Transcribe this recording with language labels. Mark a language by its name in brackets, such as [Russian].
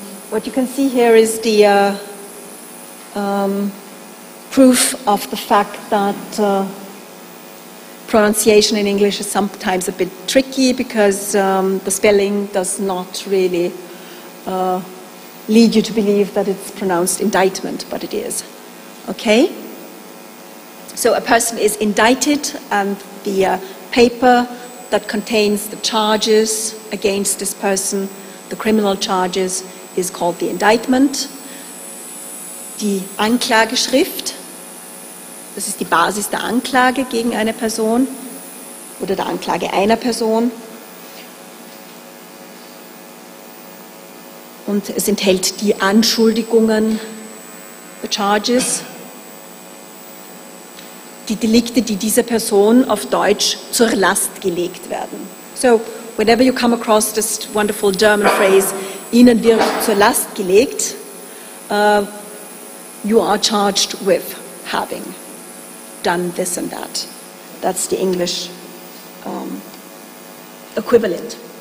[English] What you can see here is the proof of the fact that pronunciation in English is sometimes a bit tricky, because the spelling does not really lead you to believe that it's pronounced indictment, but it is. Okay? So a person is indicted, and the paper that contains the charges against this person, the criminal charges, is called the indictment. [German] Die Anklageschrift, das ist die Basis der Anklage gegen eine Person oder der Anklage einer Person. Und es enthält die Anschuldigungen, [English] the charges, [German] die Delikte, die dieser Person auf Deutsch zur Last gelegt werden. [English] So, whenever you come across this wonderful German phrase, [German] Ihnen wird zur Last gelegt, [English] you are charged with having done this and that. That's the English equivalent.